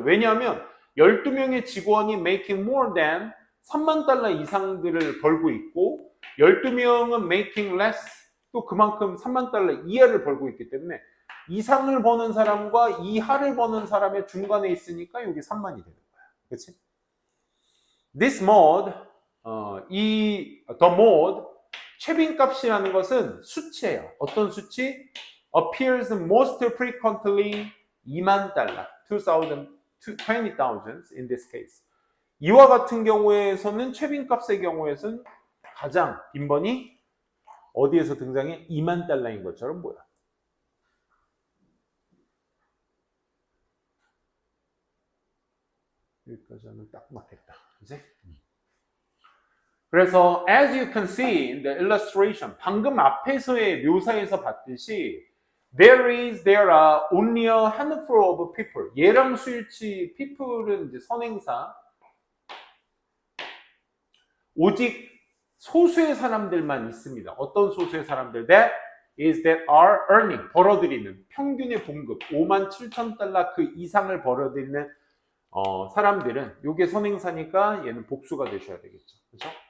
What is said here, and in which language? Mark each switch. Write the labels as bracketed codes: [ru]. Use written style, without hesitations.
[ko] 왜냐하면 12명의 직원이 [en] making more than [ko] 3만 달러 이상들을 벌고 있고 12명은 [en] making less, [ko] 또 그만큼 3만 달러 이하를 벌고 있기 때문에 이상을 버는 사람과 이하를 버는 사람의 중간에 있으니까 여기 3만이 되는 거야. 그렇지? [en] This mode, the mode, [ko] 최빈값이라는 것은 수치예요. 어떤 수치? [en] appears most frequently [ko] 2만 달러, [en] 20,000 in this case. [ko] 이와 같은 경우에서는 최빈값의 경우에서는 가장 빈번히 어디에서 등장해? 2만 달러인 것처럼 보여. 여기까지 하면 딱 맞겠다. 그치? [en] 그래서 as you can see in the illustration, [ko] 방금 앞에서의 묘사에서 봤듯이 [en] there are only a handful of people. [ko] 얘랑 수일치 people은 이제 선행사. 오직 소수의 사람들만 있습니다. 어떤 소수의 사람들? [en] That are earning, [ko] 벌어들이는 평균의 봉급 57,000달러 그 이상을 벌어들이는 사람들은 요게 선행사니까 얘는 복수가 되셔야 되겠죠. 그렇죠?